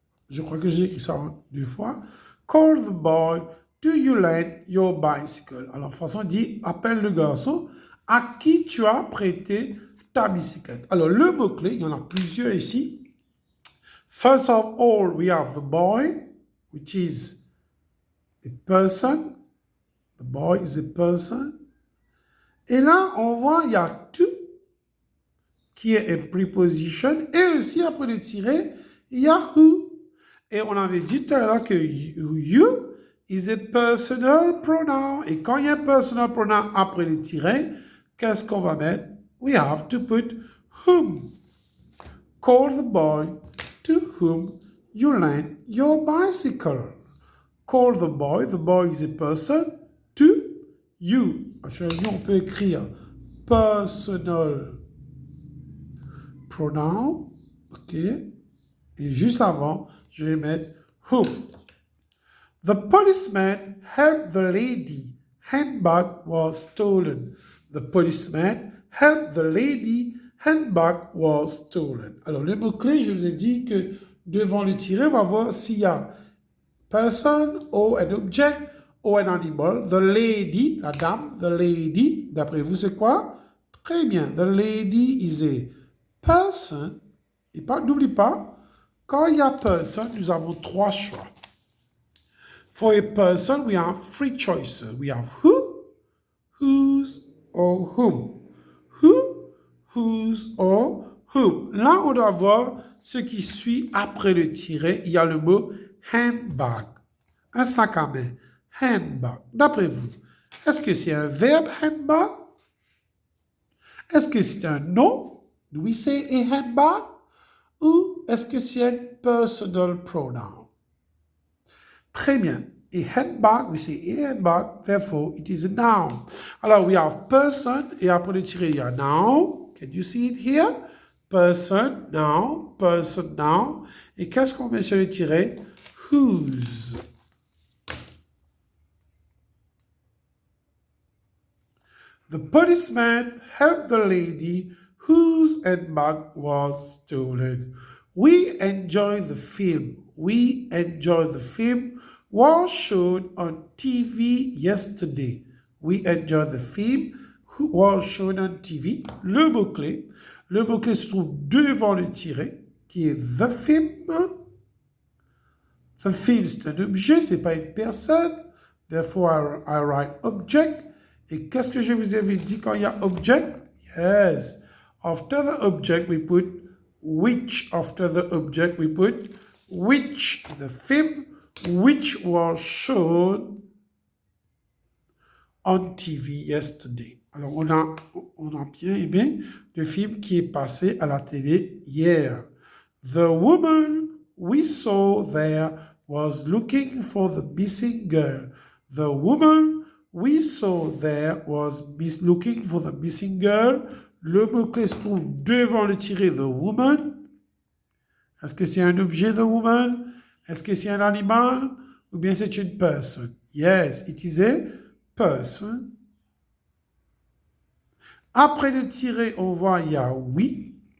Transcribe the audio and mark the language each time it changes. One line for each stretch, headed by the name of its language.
French: Je crois que j'ai écrit ça deux fois.
English: Call the boy to you lend your bicycle.
French: Alors, de façon, on dit, appelle le garçon à qui tu as prêté ta bicyclette. Alors, le mot-clé, il y en a plusieurs ici.
English: First of all, we have the boy, which is a person. The boy is a person.
French: Et là, on voit, il y a to, qui est une preposition. Et aussi, après le tiret, il y a who. Et on avait dit tout à l'heure que
English: you is a personal pronoun.
French: Et quand il y a un personal pronoun après le tiret, qu'est-ce qu'on va mettre?
English: We have to put whom. Call the boy to whom you lend your bicycle. Call the boy is a person, to you.
French: On peut écrire personal pronoun, ok? Et juste avant, je vais mettre whom.
English: The policeman helped the lady. Handbag was stolen. The policeman helped the lady. Handbag was stolen.
French: Alors, le mot-clé, je vous ai dit que devant le tiret, on va voir s'il y a
English: person or an object or an animal. The lady,
French: la dame, the lady, d'après vous, c'est quoi? Très bien.
English: The lady is a person.
French: Et n'oublie pas, quand il y a person, nous avons trois choix.
English: For a person, we have three choices. We have who, whose, or whom. Who, whose, or whom.
French: Là, on doit voir ce qui suit après le tiret. Il y a le mot handbag. Un sac à main. Handbag. D'après vous, est-ce que c'est un verbe handbag? Est-ce que c'est un nom?
English: Do we say a handbag?
French: Ou est-ce que c'est un personal pronoun? Très bien.
English: A handbag, we say a handbag, therefore it is a noun. Alors, we have person,
French: et après le tiré, il y a
English: noun. Can you see it here? Person, noun, person, noun.
French: Et qu'est-ce qu'on met sur le tiré? Whose.
English: The policeman helped the lady whose handbag was stolen. We enjoyed the film. We enjoyed the film was shown on TV yesterday. We enjoyed the film was shown on TV.
French: Le mot-clé. Le mot-clé se trouve devant le tiret, qui est the film.
English: The film,
French: c'est un objet, c'est pas une personne.
English: Therefore, I write object.
French: Et qu'est-ce que je vous avais dit quand il y a object?
English: Yes. After the object, we put which. After the object, we put which. The film which was shown on TV yesterday.
French: Alors, on a bien aimé le film qui est passé à la télé hier.
English: The woman we saw there was looking for the missing girl. The woman we saw there was looking for the missing girl.
French: Le mot-clé se trouve devant le tiret the woman. Est-ce que c'est un objet, the woman? Est-ce que c'est un animal? Ou bien c'est une personne?
English: Yes, it is a person.
French: Après le tiret, on voit il y a we.